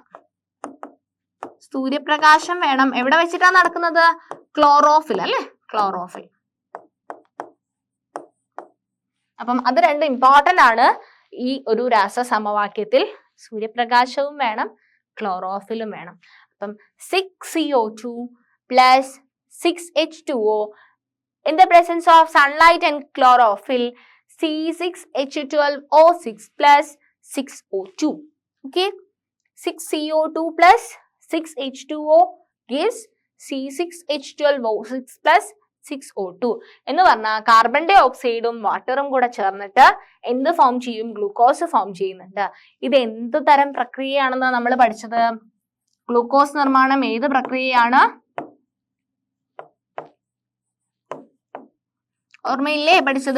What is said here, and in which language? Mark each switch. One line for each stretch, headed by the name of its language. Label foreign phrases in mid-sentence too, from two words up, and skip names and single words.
Malayalam: സൂര്യപ്രകാശം വേണം. എവിടെ വെച്ചിട്ടാണ് നടക്കുന്നത്? ക്ലോറോഫിൽ അല്ലെ, ക്ലോറോഫിൽ. അപ്പം അത് രണ്ടും ഇമ്പോർട്ടന്റ് ആണ് ഈ ഒരു രാസസമവാക്യത്തിൽ. സൂര്യപ്രകാശവും വേണം, ക്ലോറോഫിലും വേണം.
English: അപ്പം 6CO2 plus 6H2O in the presence of sunlight and chlorophyll, C6H12O6 plus 6O2. Okay, 6CO2 plus 6H2O gives C6H12O6 plus 6O2
Malayalam: എന്ന് പറഞ്ഞാൽ കാർബൺ ഡൈ ഓക്സൈഡും വാട്ടറും കൂടെ ചേർന്നിട്ട് എന്ത് ഫോം ചെയ്യും? ഗ്ലൂക്കോസ് ഫോം ചെയ്യുന്നുണ്ട്. ഇത് എന്ത് തരം പ്രക്രിയയാണെന്ന് നമ്മൾ പഠിച്ചത്? ഗ്ലൂക്കോസ് നിർമ്മാണം ഏത് പ്രക്രിയയാണ്? ഓർമ്മയില്ലേ പഠിച്ചത്?